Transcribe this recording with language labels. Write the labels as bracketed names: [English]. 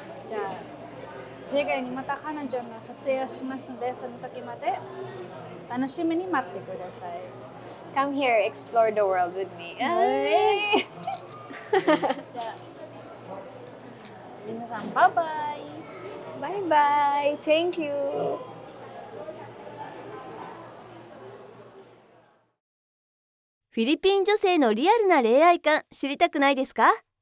[Japanese] じゃあ次回にまた彼女の撮影をしますので、その時まで楽しみに待ってください。 [English] Come here, explore the world with me. [Japanese] じゃあ皆さんバイバイ。 [English] Bye bye. Thank you. [Japanese] フィリピン女性のリアルな恋愛観知りたくないですか？